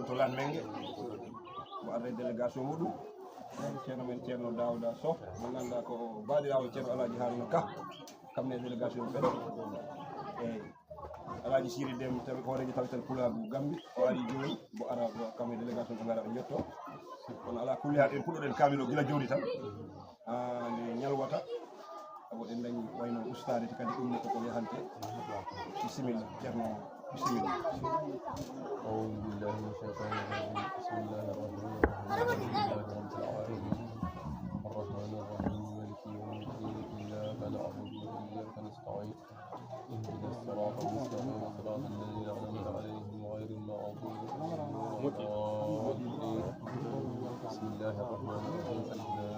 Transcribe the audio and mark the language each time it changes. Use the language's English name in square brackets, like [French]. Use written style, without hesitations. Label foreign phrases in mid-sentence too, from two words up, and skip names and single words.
[Fula] to Lan Mengue mo arde délégation muɗum ceerno men ceerno Daouda Sow mo ganduɗa ko baɗirawo ceerno Alaji Haruna Ka kamne délégation ɓeɗo eyyi Alaji Siri Dem tawi hooreji tawital Pulagu Gambi o ari joni mo ara kamne délégation ɓe gara ɓe jetto kono ala kulli hal en puɗɗoɗen kaamil o gila joni tan nde ñalwata abo ɗen dañi wayno ustade te kadi ɗumne koko yahante bisimilla ceerno bisimilla. [Arabic] أعوذ بالله من الشيطان الرجيم بسم الله الرحمن الرحيم الحمد لله رب العالمين الرحمن الرحيم مالك يوم الدين إياك نعبد وإياك نستعين اهدنا الصراط المستقيم صراط الذين أنعمت عليهم غير المغضوب عليهم ولا الضالين بسم الله الرحمن الرحيم ذلك